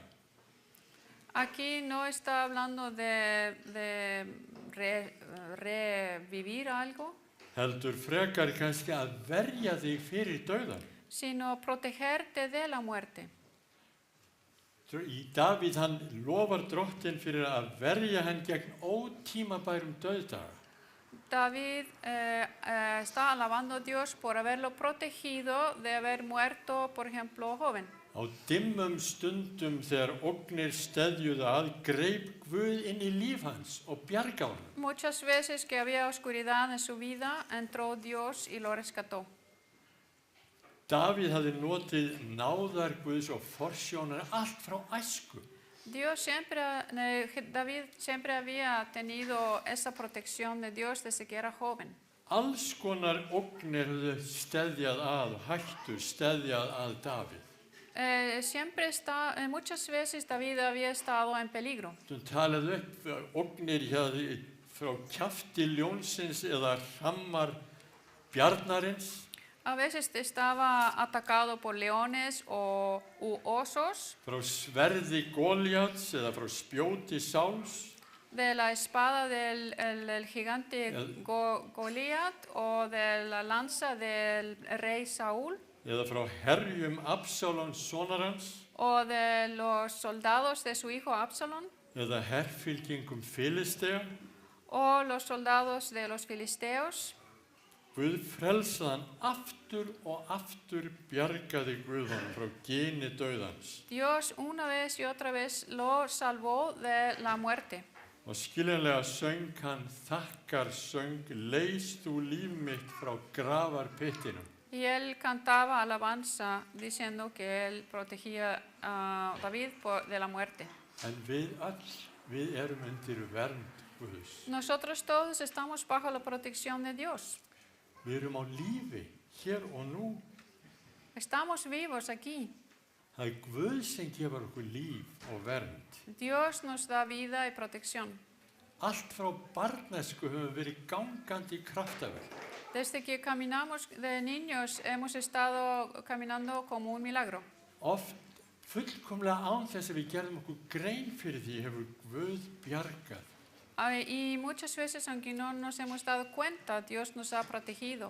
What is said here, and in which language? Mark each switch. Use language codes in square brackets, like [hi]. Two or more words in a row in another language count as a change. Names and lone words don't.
[es] Aquí no está hablando de revivir algo, [is] Heldur frekar kannski að verja þig fyrir dauðan. [es] sino protegerte de la muerte. [is] Í Davíð hann lofar drottin fyrir að verja hann gegn ótímabærum dauðdaga. [es] David está alabando a Dios por haberlo protegido de haber muerto, por ejemplo, joven. [is] Á dimmum stundum þegar ógnir steðjuðu að greip Guð inn í líf hans og bjarga honum. [es] Muchas veces que había oscuridad en su vida, entró Dios y lo rescató. [is] Davíð hafði notið náðar Guðs og forsjónar allt frá æsku. [es] David siempre había tenido esa protección de Dios desde que era joven. [is] Alls konar ógnir höfðu steðjað að, hættur steðjað að Davíð. [es] Muchas veces David había estado en peligro. [is] Þú talaði upp ógnir frá kjafti ljónsins eða hrammar bjarnarins. [es] A veces estaba atacado por leones u osos. [is] Frá sverði Golíats eða frá spjóti Sáls. [es] De la espada del gigante Goliat o de la lanza del rey Saúl. [is] Eða frá herjum Absalons sonar hans. [es] O de los soldados de su hijo Absalón. [is] Eða herfylkingum Filistea. [es] O los soldados de los filisteos. [is] Guð frelsaði hann aftur og aftur bjargaði Guð honum frá gini dauðans. [es] Dios una vez y otra vez lo salvó de la muerte. [is] Og skiljanlega söng hann þakkarsöng, leys þú líf mitt frá gravarpyttinum. [es] Y él cantaba alabanza diciendo que él protegía a David de la muerte. [is] En við erum undir vernd Guðs. [es] Nosotros todos estamos bajo la protección de Dios. [is] Við erum á lífi, hér og nú. [es] Estamos vivos aquí. [is] Það Guð sem gefur okkur líf og vernd. [es] Dios nos da vida y protección. [is] Allt frá barnæsku höfum verið gangandi kraftaverk. [es] Desde que caminamos de niños hemos estado caminando como un milagro. [is] Oft fullkomlega án þess að við gerðum okkur grein fyrir því hefur Guð bjargað. [es] Y muchas veces, aunque no nos hemos dado cuenta, Dios nos ha protegido.